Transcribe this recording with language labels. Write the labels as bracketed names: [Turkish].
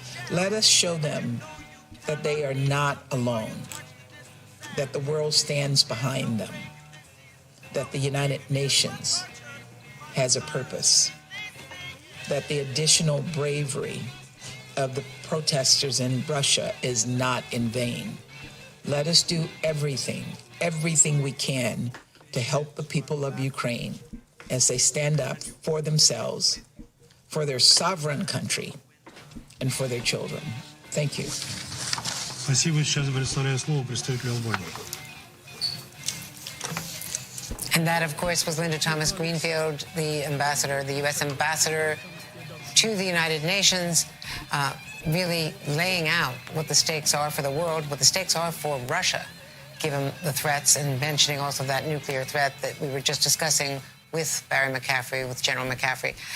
[English] Let us show them that they are not alone, that the world stands behind them, that the United Nations has a purpose, that the additional bravery of the protesters in Russia is not in vain. Let us do everything we can to help the people of Ukraine as they stand up for themselves, for their sovereign country, and for their children. Thank you. [Russian] Спасибо. Сейчас предоставляю слово представителю Албании. [English] And that, of course, was Linda Thomas Greenfield, the ambassador, the U.S. ambassador to the United Nations, really laying out what the stakes are for the world, what the stakes are for Russia, given the threats, and mentioning also that nuclear threat that we were just discussing with Barry McCaffrey, with General McCaffrey.